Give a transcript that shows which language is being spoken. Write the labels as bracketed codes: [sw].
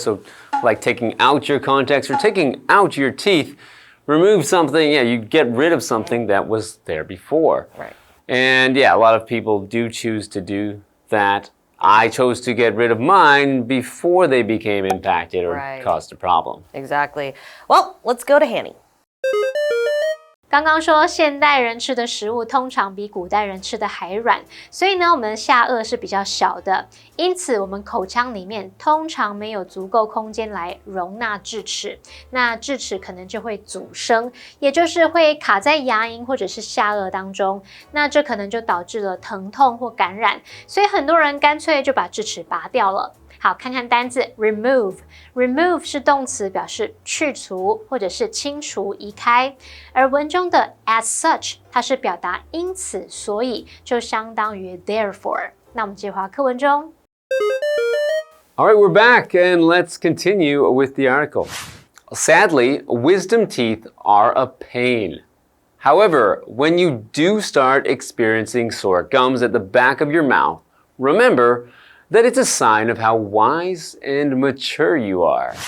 [en] So like taking out your contacts or taking out your teeth, remove something, yeah, you get rid of something that was there before. Right. And yeah, a lot of people do choose to do that. I chose to get rid of mine before they became impacted or caused a problem. Exactly. Well, let's go to Hanny. [zh] 刚刚说现代人吃的食物通常比古代人吃的还软，所以呢，我们的下颚是比较小的，因此我们口腔里面通常没有足够空间来容纳智齿，那智齿可能就会阻生，也就是会卡在牙龈或者是下颚当中，那这可能就导致了疼痛或感染，所以很多人干脆就把智齿拔掉了。好，看看单字 remove 是动词，表示去除或者是清除、移开。而文中的 as such， 它是表达因此、所以，就相当于 therefore。那我们接话课文中。 [en] All right, we're back and let's continue with the article. Sadly, wisdom teeth are a pain. However, when you do start experiencing sore gums at the back of your mouth, remember that it's a sign of how wise and mature you are.